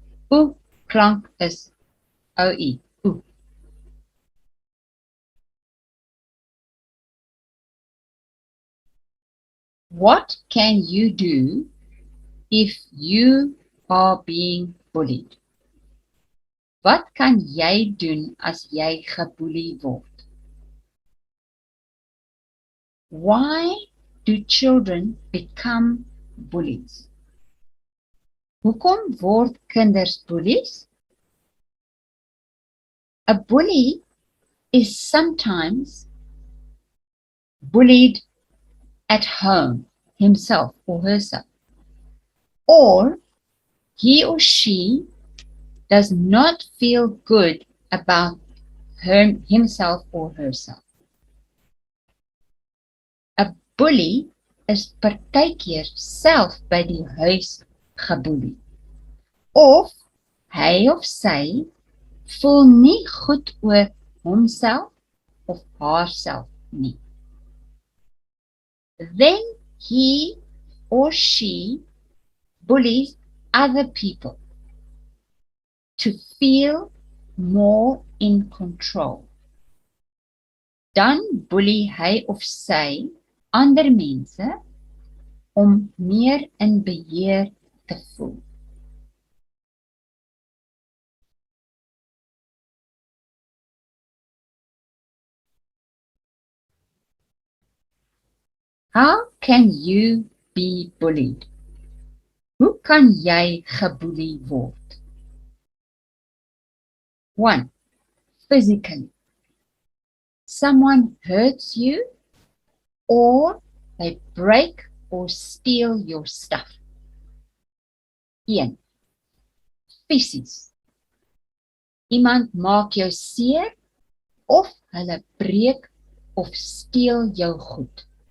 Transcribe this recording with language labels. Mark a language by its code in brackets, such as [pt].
[af] O klank is O-E. O. [en] What can you do if you are being bullied? [af] Wat kan jy doen as jy geboelie word? [en] Why do children become bullies? [af] Hoekom word kinders bullies? [en] A bully is sometimes bullied at home, himself or herself, or he or she does not feel good about himself or herself. [af] A bully is partykeer self by die huis geboelie. Of hy of sy voel nie goed oor homself of haarself nie. [en] Then he or she bullies other people to feel more in control. [af] Dan bully hy of sy ander mense om meer in beheer te voel. [en] How can you be bullied? [af] Hoe kan jy geboelie word? [en] 1. Physically. Someone hurts you or they break or steal your stuff. [af] 1. Fisies. Iemand maak jou seer of hulle breek of steel jou goed.